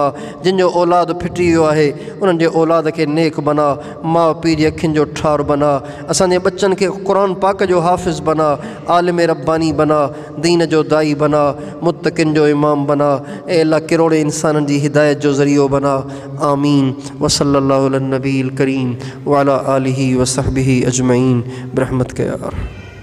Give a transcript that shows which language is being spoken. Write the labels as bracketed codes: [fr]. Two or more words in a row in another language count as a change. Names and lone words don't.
[sd] जिन जो औलाद फिटी वियो आहे उन्हनि जे औलाद खे नेक बना, माउ पीउ जी अखियुनि जो ठार बना। असांजे बच्चनि खे क़ुर पाक जो हाफ़िज़ बना, आलिम रब्बानी बना, दीन जो दाई बना, मुत्तक़िन जो इमाम बना। ऐं अलाह किरोड़े इंसाननि जी हिदायत जो ज़रियो बना। आमीन। [ar] وصلى الله على النبي الكريم وعلى آله وصحبه أجمعين برحمتك يا أرحم.